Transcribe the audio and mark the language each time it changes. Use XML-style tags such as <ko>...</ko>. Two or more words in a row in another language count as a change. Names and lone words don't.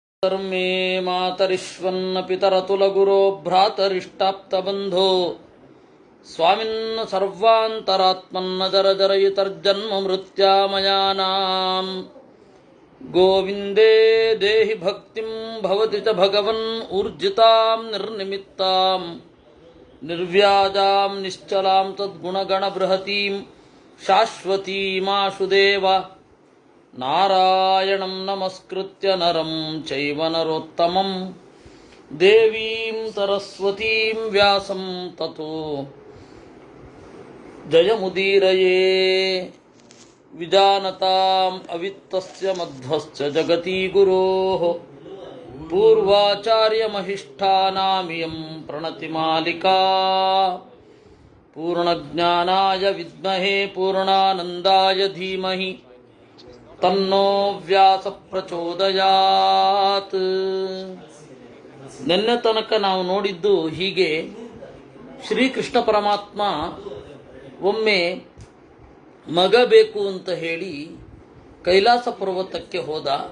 <sa>ಧರ್ಮೇ ಮಾತರಿಶ್ವನ್ನ ಪಿತರತುಲಗುರೋ ಭ್ರಾತರಿಷ್ಟಾಪ್ತಬಂಧೋ ಸ್ವಾಮಿನ್ನ ಸರ್ವಾಂತರಾತ್ಮನ್ನ ಜರಜರಯಿತರ್ಜನ್ಮ ಮೃತ್ಯಾಮಯಾನಾಂ ಗೋವಿಂದೇ ದೇಹಿ ಭಕ್ತಿಂ ಭವತಿ ಚ ಭಗವನ್ ಊರ್ಜಿತಾಂ ನಿರ್ನಿಮಿತ್ತಾಂ ನಿರ್ವ್ಯಾಜಾಂ ನಿಶ್ಚಲಾಂ ತದ್ಗುಣಗಣ ಬೃಹತೀಂ ಶಾಶ್ವತೀಮಾಶುದೇವ ನಾರಾಯಣಂ ನಮಸ್ಕೃತ್ಯ ನರಂ ಚೈವ ನರೋತ್ತಮಂ ದೇವೀಂ ಸರಸ್ವತೀಂ ವ್ಯಾಸಂ ತತೋ ಜಯಮುದೀರಯೇ ವಿಜಾನತಾಂ ಅವಿತ್ತಸ್ಯ ಮಧ್ವಸ್ಯ ಜಗತಿ ಗುರೋಃ ಪೂರ್ವಾಚಾರ್ಯಮಹಿಷ್ಠಾನಾಮಿಯಂ ಪ್ರಣತಿಮಾಲಿಕಾ ಪೂರ್ಣಜ್ಞಾನಾಯ ವಿದ್ಮಹೇ ಪೂರ್ಣಾನಂದಾಯ ಧೀಮಹಿ ತನ್ನೋ ವ್ಯಾಸ ಪ್ರಚೋದಯಾತ್.</sa> <kn>ನಿನ್ನೆ ತನಕ ನಾವು ನೋಡಿದ್ದು ಹೀಗೆ, ಶ್ರೀಕೃಷ್ಣ ಪರಮಾತ್ಮ ಒಮ್ಮೆ ಮಗ ಬೇಕು ಅಂತ ಹೇಳಿ ಕೈಲಾಸ ಪರ್ವತಕ್ಕೆ ಹೋದ.</kn>